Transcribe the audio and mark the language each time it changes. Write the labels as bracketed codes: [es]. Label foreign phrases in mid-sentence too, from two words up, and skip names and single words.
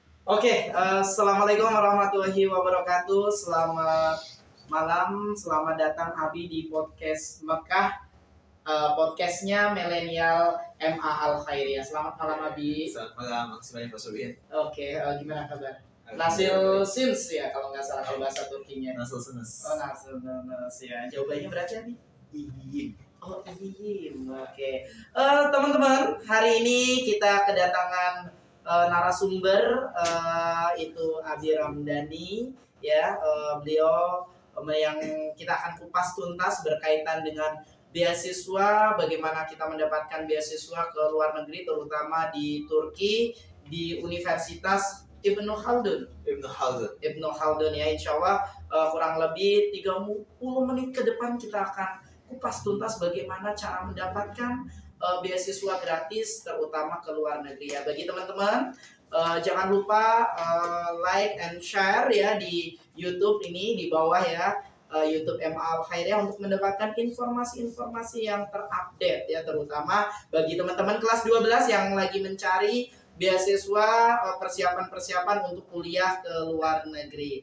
[ar] السلام عليكم ورحمة الله وبركاته. [id] Selamat malam, selamat datang Abi di podcast Mekah, podcastnya Milenial MA Al Khairiyah. Selamat malam Abi. Selamat malam, makasih banyak Pak Sobian. Gimana kabar? [tr] Nasil Sins [id] ya kalau nggak salah kalau bahasa Turkinya. [tr] Nasil Sins. Nasil Sins [id] ya. Jawabannya berarti Abi? [tr] Iyim. Iyim. [id] Teman-teman, hari ini kita kedatangan narasumber itu Abi Ramdhani ya, beliau yang kita akan kupas tuntas berkaitan dengan beasiswa, bagaimana kita mendapatkan beasiswa ke luar negeri terutama di Turki di Universitas Ibnu Khaldun ya, [ar] إن شاء الله [id] kurang lebih 30 menit ke depan kita akan kupas tuntas bagaimana cara mendapatkan beasiswa gratis terutama ke luar negeri ya. Bagi teman-teman jangan lupa [en] like and share [id] ya di YouTube ini di bawah ya, YouTube MA Al Khairiyah untuk mendapatkan informasi-informasi yang terupdate ya, terutama bagi teman-teman kelas 12 yang lagi mencari beasiswa, persiapan-persiapan untuk kuliah ke luar negeri.